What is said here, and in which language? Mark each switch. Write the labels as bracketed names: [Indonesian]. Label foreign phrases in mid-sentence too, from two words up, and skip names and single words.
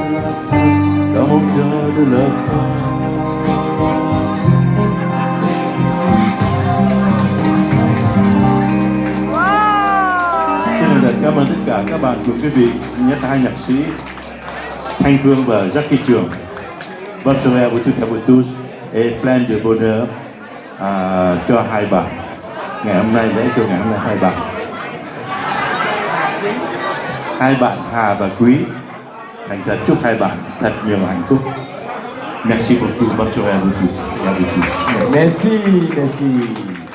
[French] trace dans mon cœur de la fin. [Vietnamese] Xin được cảm ơn tất cả các bạn cùng quý vị, nhất là hai nhạc sĩ Thanh Phương và Jackie Trường. [French] Bonsoir vous toutes et vous tous et plein de bonheur [Vietnamese] cho hai bạn. Ngày hôm nay lễ cho ngày hôm nay hai bạn Hà và Quý. Thành thật chúc hai bạn thật nhiều hạnh phúc. [French] Merci beaucoup, bonsoir à vous tous. Merci, merci.